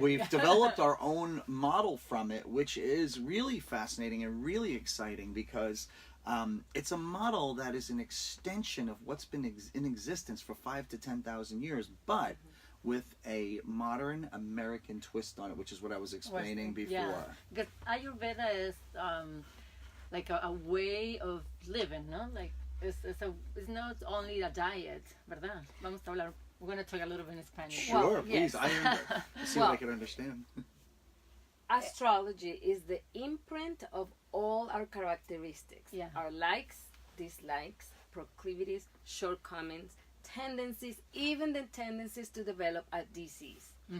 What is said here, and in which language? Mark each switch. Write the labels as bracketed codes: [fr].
[en] We've developed our own model from it, which is really fascinating and really exciting, because it's a model that is an extension of what's been in existence for 5,000 to 10,000 years, but with a modern American twist on it, which is what I was explaining before. Yeah, because Ayurveda is like a way of living, no? Like it's not only a diet, [es] ¿verdad? Vamos a hablar. [en] We're going to talk a little bit in Spanish. Sure, please. Let's see what I can understand. Astrology is the imprint of all our characteristics. Our likes, dislikes, proclivities, shortcomings, tendencies, even the tendencies to develop a disease.